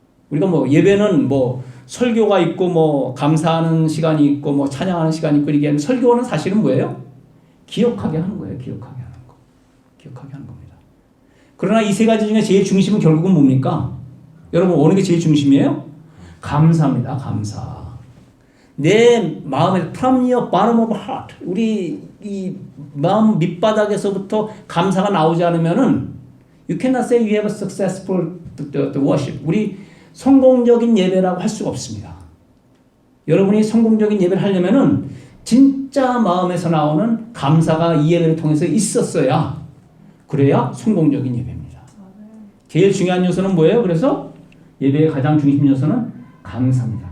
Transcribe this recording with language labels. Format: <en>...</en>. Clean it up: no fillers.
<ko>우리가 뭐 예배는 뭐 설교가 있고 뭐 감사하는 시간이 있고 뭐 찬양하는 시간이 있고 이게 설교는 사실은 뭐예요? 기억하게 하는 거예요. 기억하게 하는 겁니다. 그러나 이 세 가지 중에 제일 중심은 결국은 뭡니까? 여러분 어느 게 제일 중심이에요? 감사입니다. 감사. 내 마음에</ko> <en>from your bottom of heart,</en> <ko>우리 이 마음 밑바닥에서부터 감사가 나오지 않으면은</ko> <en>you cannot say you have a successful worship.</en> <ko>우리 성공적인 예배라고 할 수가 없습니다. 여러분이 성공적인 예배를 하려면은 진짜 마음에서 나오는 감사가 이 예배를 통해서 있었어야 그래야 성공적인 예배입니다. 제일 중요한 요소는 뭐예요? 그래서 예배의 가장 중심 요소는 감사입니다.</ko>